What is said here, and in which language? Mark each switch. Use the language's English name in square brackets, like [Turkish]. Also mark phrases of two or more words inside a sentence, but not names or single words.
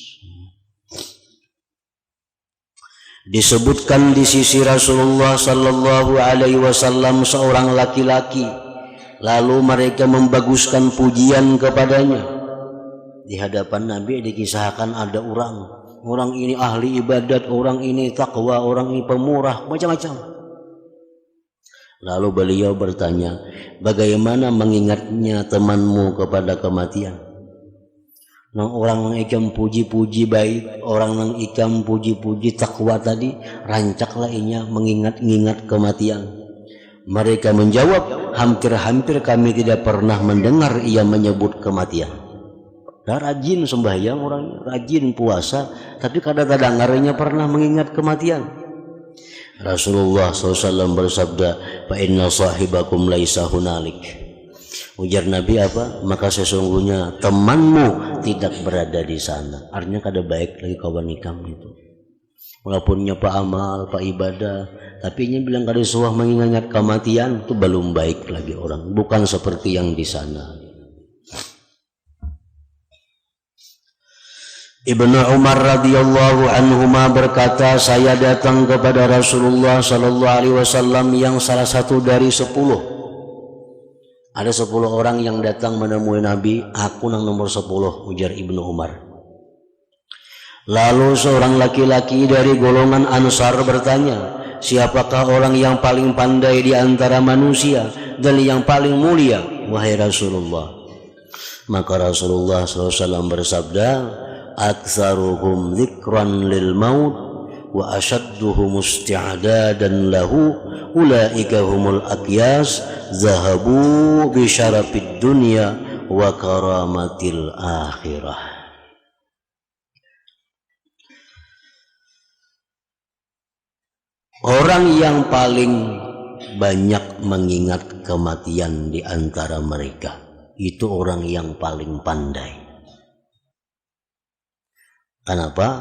[Indonesian] Disebutkan di sisi Rasulullah [Arabic] صلى الله عليه وسلم [Indonesian] seorang laki-laki, lalu mereka membaguskan pujian kepadanya. Di hadapan Nabi dikisahkan ada orang ini ahli ibadat, orang ini takwa, orang ini pemurah, macam-macam. Lalu beliau bertanya, bagaimana mengingatnya temanmu kepada kematian? [Banjar] Nang orang nang ikam puji-puji baik, orang nang ikam puji-puji takwa tadi, rancaklah inya mengingat-ingat kematian. [Indonesian] Mereka menjawab, hampir-hampir kami tidak pernah mendengar ia menyebut kematian. Dah rajin sembahyang orangnya, rajin puasa, tapi kadang-kadang dengarnya pernah mengingat kematian. Rasulullah SAW bersabda, [Arabic] "فإن صاحبكم ليس هنالك." [Banjar] Ujar Nabi apa? [Indonesian] Maka sesungguhnya temanmu tidak berada di sana. [Banjar] Artinya kada baik lagi kawan ikam itu. Walaupun pak amal, pak ibadah, tapi ini bilang kada suah mengingat kematian, itu belum baik lagi orang. [Indonesian] Bukan seperti yang di sana. Ibnu Umar [Arabic] رضي الله عنهما [Indonesian] berkata, saya datang kepada Rasulullah [Arabic] صلى الله عليه وسلم [Indonesian] yang salah satu dari 10. Ada 10 orang yang datang menemui Nabi, aku yang nomor 10, ujar Ibnu Umar. Lalu seorang laki-laki dari golongan Ansar bertanya, siapakah orang yang paling pandai di antara manusia dan yang paling mulia, wahai Rasulullah? Maka Rasulullah SAW bersabda, [Arabic] أكثرهم ذكرا للموت وأشدهم استعدادا له أولئك هم الأكياس ذهبوا بشرف الدنيا وكرامة الآخرة. [Indonesian] Orang yang paling banyak mengingat kematian di antara mereka itu orang yang paling pandai. Kenapa?